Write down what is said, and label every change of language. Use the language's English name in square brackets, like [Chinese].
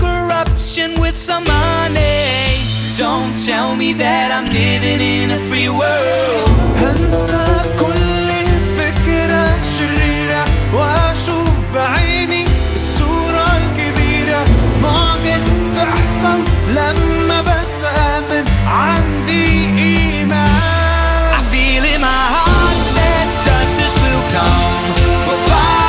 [English] option with some money. Don't tell me that I'm living in a free world. [Arabic] انسى كل فكرة شريرة واشوف بعيني الصورة الكبيرة. معجزة تحصل لما بس آمن عندي إيمان. [English] I feel in my heart that justice will come.